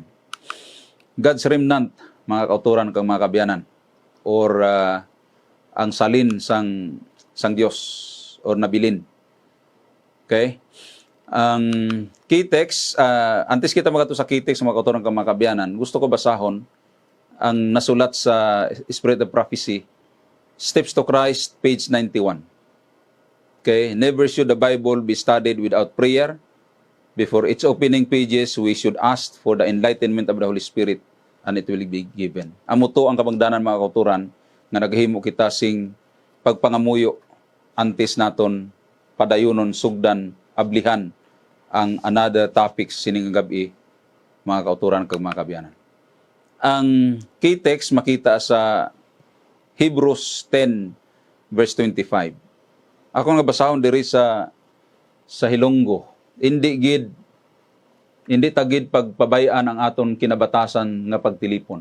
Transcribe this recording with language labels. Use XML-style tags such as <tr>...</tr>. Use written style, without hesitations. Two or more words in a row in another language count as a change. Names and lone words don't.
<hil>God's Remnant, mga kauturan kang mga kabiyanan, or ang salin sang Dios or nabilin. Okay? Ang</hil> <en>key text,</en> <hil>antes kita magato sa</hil> <en>key text</en> <hil>mga kauturan kang mga kabiyanan, gusto ko basahon ang nasulat sa Spirit of Prophecy, Steps to Christ, page 91. Okay?</hil> <en>Never should the Bible be studied without prayer. Before its opening pages, we should ask for the enlightenment of the Holy Spirit, and it will be given.</en> <hil>Amo to ang kabangdanan mga kauturan nga naghimo kita sing pagpangamuyo antes naton padayunon sugdan ablihan ang</hil> <en>another topics</en> <hil>sining gabi mga kauturan kag mga kabiyanan. Ang</hil> <en>key text</en> <hil>makita sa Hebrews 10 verse 25. Ako nga basahon diri sa Hilonggo. Hindi tagid pagpabayaan ang aton kinabatasan nga pagtilipon.</hil>